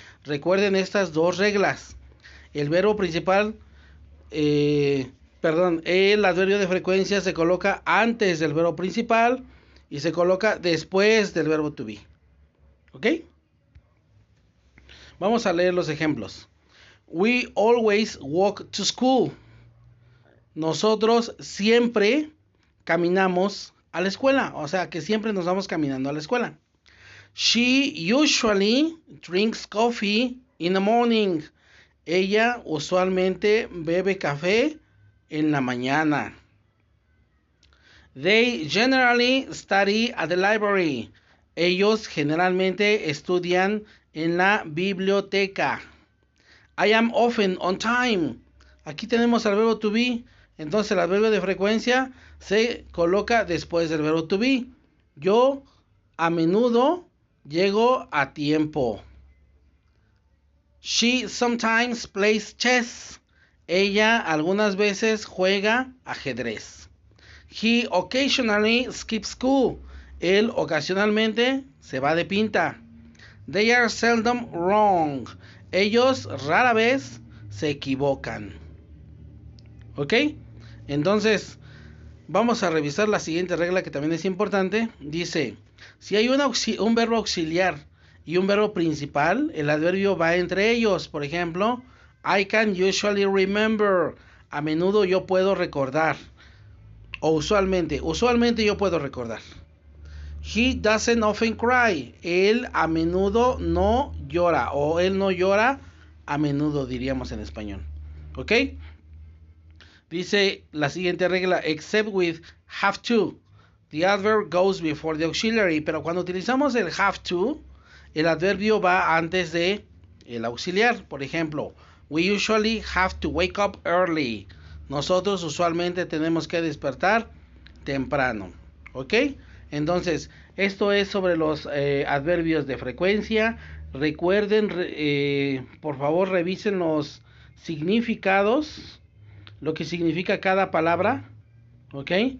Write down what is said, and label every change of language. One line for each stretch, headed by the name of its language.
Spanish: Recuerden estas dos reglas. El verbo principal, el adverbio de frecuencia se coloca antes del verbo principal y se coloca después del verbo to be, ¿ok? Vamos a leer los ejemplos.
English: We always walk to school.
Spanish: Nosotros siempre caminamos a la escuela, o sea que siempre nos vamos caminando a la escuela.
English: She usually drinks coffee in the morning.
Spanish: Ella usualmente bebe café en la mañana.
English: They generally study at the library.
Spanish: Ellos generalmente estudian en la biblioteca.
English: I am often on time.
Spanish: Aquí tenemos al verbo
English: to be.
Spanish: Entonces el adverbio de frecuencia se coloca después del verbo to be. Yo a menudo llego a tiempo.
English: She sometimes plays chess.
Spanish: Ella algunas veces juega ajedrez.
English: He occasionally skips school.
Spanish: Él ocasionalmente se va de pinta.
English: They are seldom wrong.
Spanish: Ellos rara vez se equivocan. ¿Ok? Entonces, vamos a revisar la siguiente regla que también es importante. Dice, si hay un verbo auxiliar y un verbo principal, el adverbio va entre ellos. Por ejemplo,
English: I can usually remember.
Spanish: A menudo yo puedo recordar. O usualmente yo puedo recordar.
English: He doesn't often cry.
Spanish: Él a menudo no llora. O él no llora a menudo, diríamos en español. ¿Ok? Dice la siguiente regla,
English: except with have to. The adverb goes before the auxiliary.
Spanish: Pero cuando utilizamos el have to, el adverbio va antes de el auxiliar. Por ejemplo,
English: we usually have to wake up early.
Spanish: Nosotros usualmente tenemos que despertar temprano. ¿Ok? Entonces, esto es sobre los adverbios de frecuencia. Recuerden, por favor, revisen los significados, lo que significa cada palabra, ¿ok?